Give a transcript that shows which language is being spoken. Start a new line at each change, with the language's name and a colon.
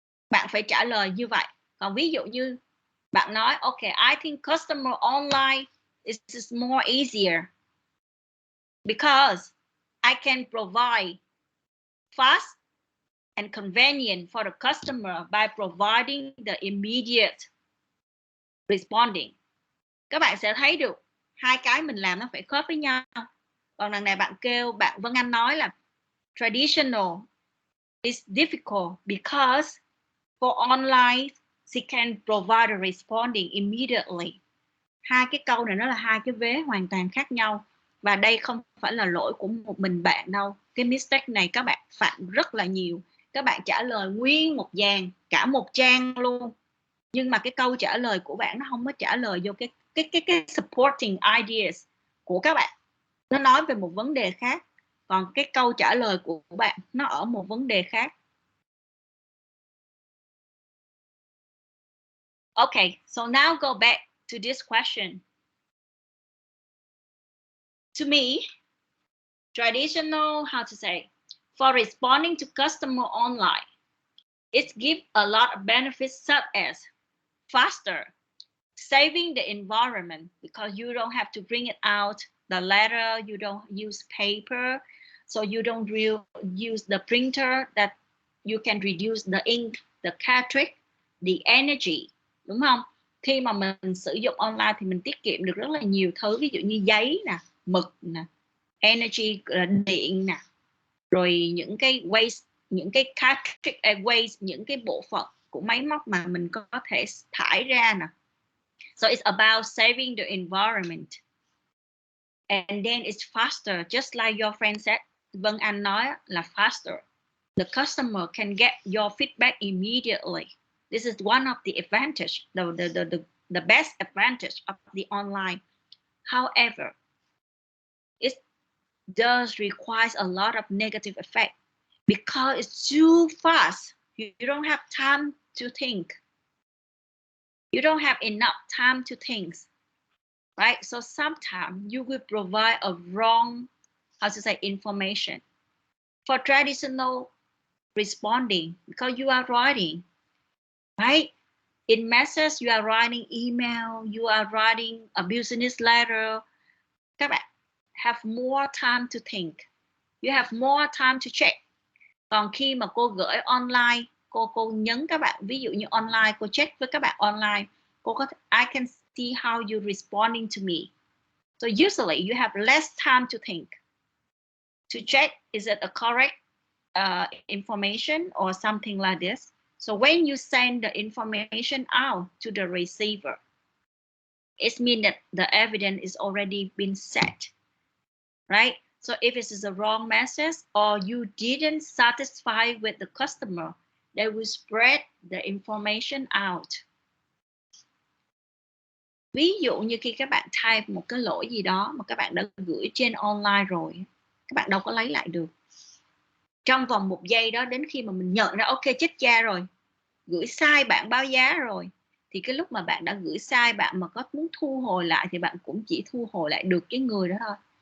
Vietnamese: Bạn phải trả lời như vậy. Còn ví dụ như bạn nói,
English: okay, I think customer online is more easier because I can provide fast and convenient for the customer by providing the immediate responding.
Vietnamese: Các bạn sẽ thấy được hai cái mình làm nó phải khớp với nhau. Còn đằng này bạn kêu, bạn Vân Anh nói là
English: traditional is difficult because for online she can provide a responding immediately.
Vietnamese: Hai cái câu này nó là hai cái vế hoàn toàn khác nhau. Và đây không phải là lỗi của một mình bạn đâu. Cái mistake này các bạn phạm rất là nhiều. Các bạn trả lời nguyên một dàn, cả một trang luôn. Nhưng mà cái câu trả lời của bạn nó không có trả lời vô cái supporting ideas của các bạn. Nó nói về một vấn đề khác. Còn cái câu trả lời của bạn nó ở một vấn đề khác.
English: Okay, so now go back to this question. To me, traditional, how to say, for responding to customer online, it gives a lot of benefits such as faster, saving the environment because you don't have to bring it out, the letter, you don't use paper, so you don't use the printer, that you can reduce the ink, the cartridge, the energy,
Vietnamese: đúng không? Khi mà mình sử dụng online thì mình tiết kiệm được rất là nhiều thứ, ví dụ như giấy nè, mực nè, energy là điện nè, rồi những cái waste, những cái cartridge waste, những cái bộ phận của máy móc mà mình có thể thải ra nè.
English: So it's about saving the environment. And then it's faster, just like your friend said. Vân Anh
Vietnamese: nói là
English: faster. The customer can get your feedback immediately. This is one of the advantage, the best advantage of the online. However, it does require a lot of negative effect because it's too fast. You don't have time to think. You don't have enough time to think, right? So sometimes you will provide a wrong, how to say, information. For traditional responding, because you are writing, right? In message, you are writing email, you are writing a business letter.
Vietnamese: Các bạn
English: have more time to think. You have more time to check.
Vietnamese: Còn khi mà cô gửi online, cô nhấn các bạn, ví dụ như online, cô check với các bạn online, cô có
English: I can see how you responding to me. So usually you have less time to think, to check is it a correct information or something like this. So when you send the information out to the receiver, it means that the evidence is already been set, right? So if it is a wrong message or you didn't satisfy with the customer, they will spread the information out.
Vietnamese: Ví dụ như khi các bạn type một cái lỗi gì đó mà các bạn đã gửi trên online rồi, các bạn đâu có lấy lại được. Trong vòng 1 giây đó, đến khi mà mình nhận ra ok chết cha rồi, gửi sai bản báo giá rồi, thì cái lúc mà bạn đã gửi sai, bạn mà có muốn thu hồi lại thì bạn cũng chỉ thu hồi lại được cái người đó thôi.